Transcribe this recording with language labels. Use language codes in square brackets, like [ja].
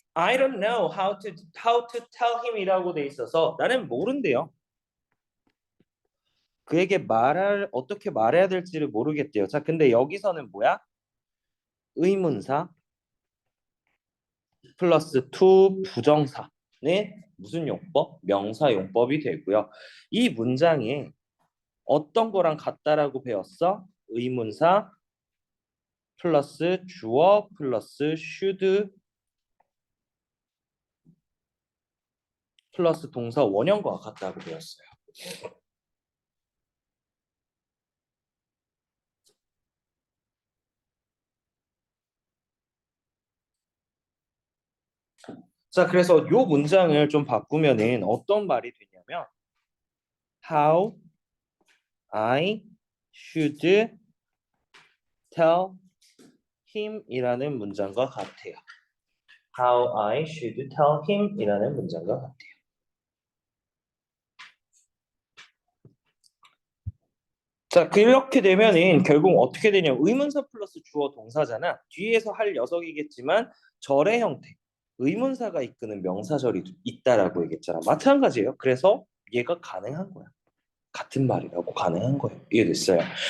[en] I don't know how to tell him이라고 [ko] 돼 있어서 나는 모른대요. 그에게 어떻게 말해야 될지를 모르겠대요. 자, 근데 여기서는 뭐야? 의문사 플러스 to 부정사는 무슨 용법? 명사 용법이 되고요. 이 문장에 어떤 거랑 같다라고 배웠어? 의문사 플러스 주어 플러스 should 플러스 동사 원형과 같다고 배웠어요. 자, 그래서 요 문장을 좀 바꾸면은 어떤 말이 되냐면 [en] How I should tell him [ko] 이라는 문장과 같아요. [en] How I should tell him [ko] 이라는 문장과 같아요. 자, 그렇게 되면은 결국 어떻게 되냐면 의문사 플러스 주어 동사잖아. 뒤에서 할 녀석이겠지만 절의 형태. 의문사가 이끄는 명사절이 있다라고 얘기했잖아. 마찬가지예요. 그래서 얘가 가능한 거야. 같은 말이라고 가능한 거예요. 이해됐어요?